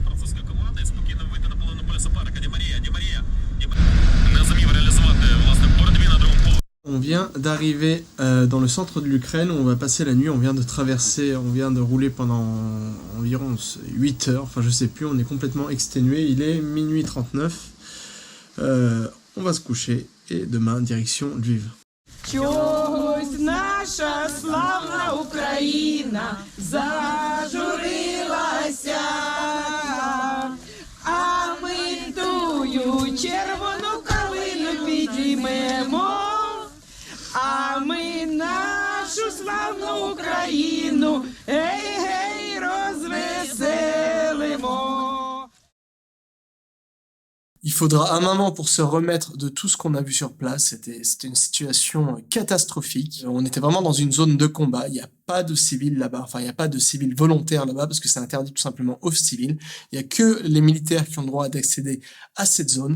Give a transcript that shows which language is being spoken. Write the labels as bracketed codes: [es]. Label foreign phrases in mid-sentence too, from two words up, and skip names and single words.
[fr] On vient d'arriver dans le centre de l'Ukraine où on va passer la nuit, on vient de rouler pendant environ 8 heures, enfin je sais plus, on est complètement exténué, il est minuit 39, on va se coucher et demain direction Lviv. [uk] Чогось наша славна Україна зажурилася, а ми тую червону калину підіймемо, а ми нашу славну Україну, гей-гей, розвеселимо. [fr] Il faudra un moment pour se remettre de tout ce qu'on a vu sur place. C'était une situation catastrophique. On était vraiment dans une zone de combat. Il n'y a pas de civils là-bas. Enfin, il n'y a pas de civils volontaires là-bas parce que c'est interdit tout simplement aux civils. Il n'y a que les militaires qui ont le droit d'accéder à cette zone.